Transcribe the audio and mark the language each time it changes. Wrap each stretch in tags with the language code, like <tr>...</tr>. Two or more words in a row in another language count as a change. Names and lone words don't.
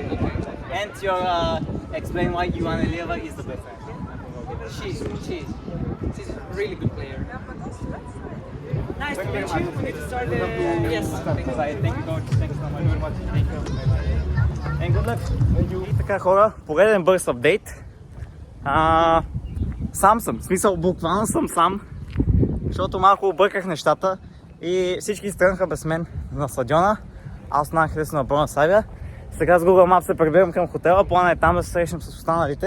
<en>And your explain why Ioana Ilieva is the best fencer. She's a really good player. Nice to meet you. We need to start the. Yes. Thank you, coach. Thank you so much. Very much. Thank you. And good luck.</en> <bg>И така, хора, пореден бърз апдейт. Сам съм, в смисъл буквално съм сам, защото малко обърках нещата и всички стръгнаха без мен на стадиона. Аз останах лесно на Бруно Сабия. Сега с Google Maps се прибирам към хотела, плана е там да се срещнем с останалите.</bg>